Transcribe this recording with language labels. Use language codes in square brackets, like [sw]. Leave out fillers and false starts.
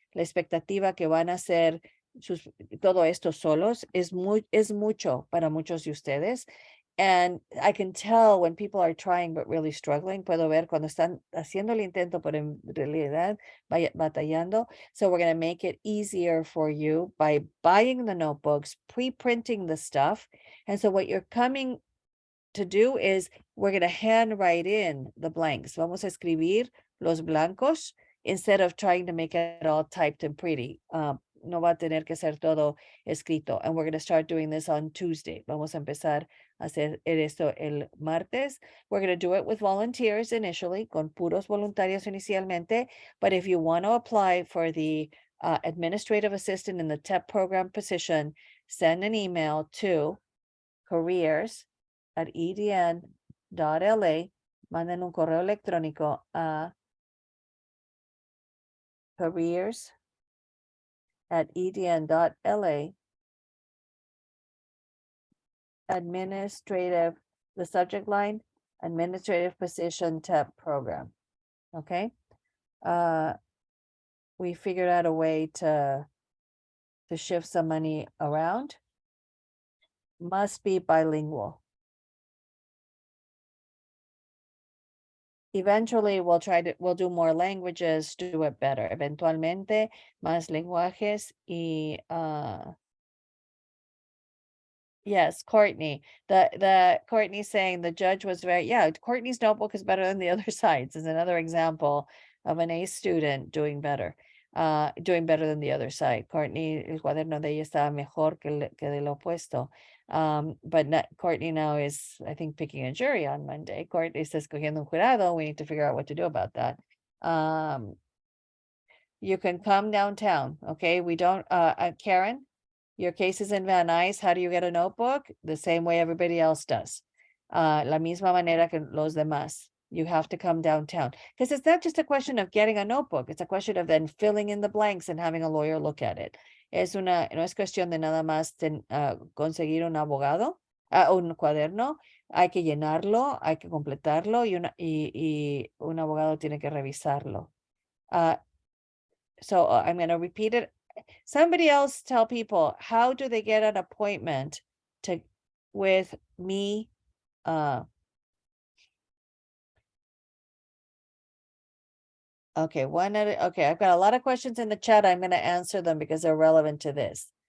[es] La expectativa que van a hacer todo esto solos es mucho para muchos de ustedes. [en] And I can tell when people are trying but really struggling. [es] Puedo ver cuando están haciendo el intento, pero en realidad batallando. [en] So we're going to make it easier for you by buying the notebooks, pre-printing the stuff. And so what you're coming to do is we're going to handwrite in the blanks. [es] Vamos a escribir los blancos [en] instead of trying to make it all typed and pretty. [es] No va a tener que ser todo escrito. [en] And we're going to start doing this on Tuesday. [es] Vamos a empezar a hacer esto el martes. [en] We're going to do it with volunteers initially, [es] con puros voluntarios inicialmente. [en] But if you want to apply for the administrative assistant in the TEP program position, send an email to careers@edn.la. [es] Manden un correo electrónico a careers@edn.la. [en] Administrative, the subject line, administrative position TEP program. Okay. We figured out a way to shift some money around. Must be bilingual. Eventually we'll do more languages, do it better. [es] Eventualmente más lenguajes y yes, Courtney. [en] The Courtney saying the judge was Courtney's notebook is better than the other side's is another example of an A student doing better than the other side. [es] Courtney, el cuaderno de ella estaba mejor que del opuesto. [en] But Courtney now is, I think, picking a jury on Monday. [es] Courtney está escogiendo un jurado. [en] We need to figure out what to do about that. You can come downtown, okay? We don't, Karen, your case is in Van Nuys. How do you get a notebook? The same way everybody else does. [es] La misma manera que los demás. [en] You have to come downtown. Because it's not just a question of getting a notebook. It's a question of then filling in the blanks and having a lawyer look at it. [es] No es cuestión de nada más conseguir un abogado, un cuaderno. Hay que llenarlo, hay que completarlo y un abogado tiene que revisarlo. [en] So I'm going to repeat it. Somebody else tell people, how do they get an appointment with me? Okay, I've got a lot of questions in the chat. I'm going to answer them because they're relevant to this.